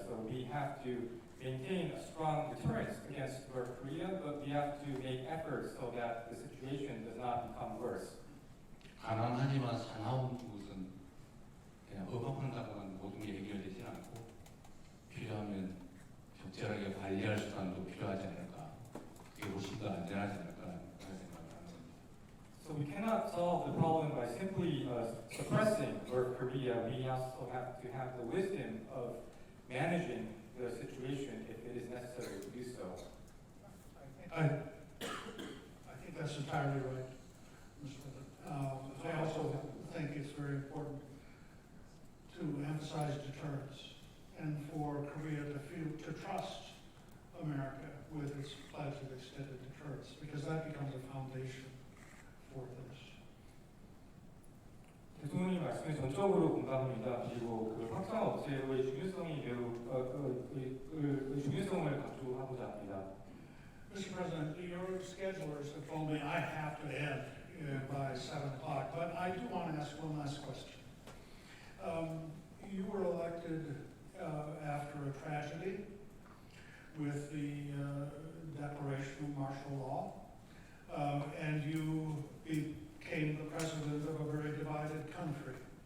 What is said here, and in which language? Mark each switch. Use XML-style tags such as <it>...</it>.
<en>So we have to maintain a strong deterrence against North Korea, but we have to make efforts so that the situation does not become worse.</en> <ko>가난하지만 사나운 곳은 그냥 억압한다고 하는 모든 게 해결되지 않고 필요하면 적절하게 관리할 수단도 필요하지 않을까. 그게 훨씬 더 안전하지 않을까 그런 생각을 합니다.</ko> <en>So we cannot solve the problem by simply suppressing North Korea. We also have to have the wisdom of managing the situation if it is necessary to do so. I think that's entirely right, Mr. President. I also think it's very important to emphasize deterrence and for Korea to trust America with its pledge of extended deterrence, because that becomes a foundation for this.</en> <ko>대통령님 말씀에 전적으로 공감합니다. 그리고 그 확장 억제의 중요성이 중요성을 강조하고자 합니다.</ko> <en>Mr. President, your schedulers have told me I have to end by 7 o'clock, but I do want to ask one last question. You were elected after a tragedy with the declaration of martial law, and you became the president of a very divided country.</en>